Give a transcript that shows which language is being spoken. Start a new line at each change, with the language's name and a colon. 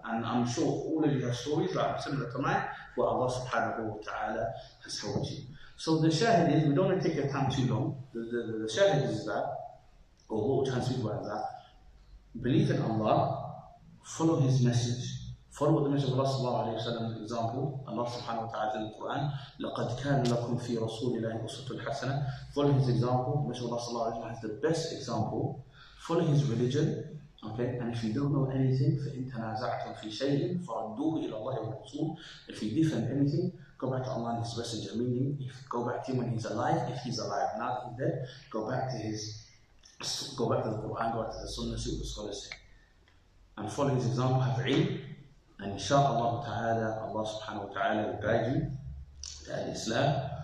English: And I'm sure all of you have stories like similar to mine where Allah subhanahu wa ta'ala has helped you. So the shahid is, we don't want to take your time too long. The shahid is that, or what we're trying to speak about is that, believe in Allah, follow His message, follow what the Messenger of Allah sallallahu alayhi wa sallam example.
Arabic: Allah subhanahu wa ta'ala
English: in the Quran,
Arabic: لَقَدْ كَانَ لَكُمْ فِي رَسُولِ اللَّهِ أُسْوَةٌ حَسَنَةٌ.
English: Follow His example. The Messenger of Allah sallallahu alayhi wa sallam has the best example. Follow His religion. Okay, and if you don't know anything,
Arabic: فَإِن تَنَازَعْتُمْ فِي شَيْءٍ فَرَدُّوهُ إِلَى اللَّهِ وَالرَّسُولِ.
English: If you differ in anything, go back to Allah and His Messenger. Meaning, go back to Him when He's alive. If He's alive, now that He's dead, go back to the Quran, go back to the Sunnah, see what the scholars say, and follow His example. Have ilm, and inshallah ta'ala, Allah subhanahu wa ta'ala will guide you to Islam.